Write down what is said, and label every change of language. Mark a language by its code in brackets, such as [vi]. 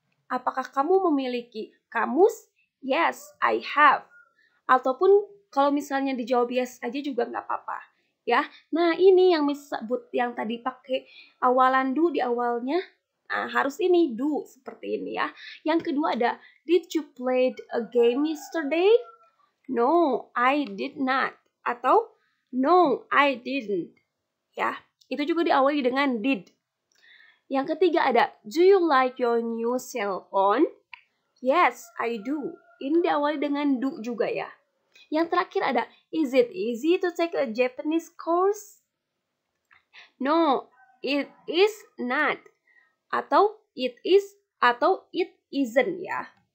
[id] Apakah kamu memiliki kamus? [en] Yes, I have. [id] Ataupun kalau misalnya dijawab yes aja juga nggak apa-apa, ya. Nah, ini yang disebut yang tadi pakai awalan do di awalnya. Nah, harus ini do seperti ini ya. Yang kedua ada, [en] did you play a game yesterday? No, I did not. Atau no, I didn't. [id] Ya, itu juga diawali dengan did. Yang ketiga ada, [en] do you like your new cell phone? Yes, I do. [id] Ini diawali dengan do juga ya. Yang terakhir ada, [en] is it easy to take a Japanese course? No, it is not. Atau it is atau it isn't ya.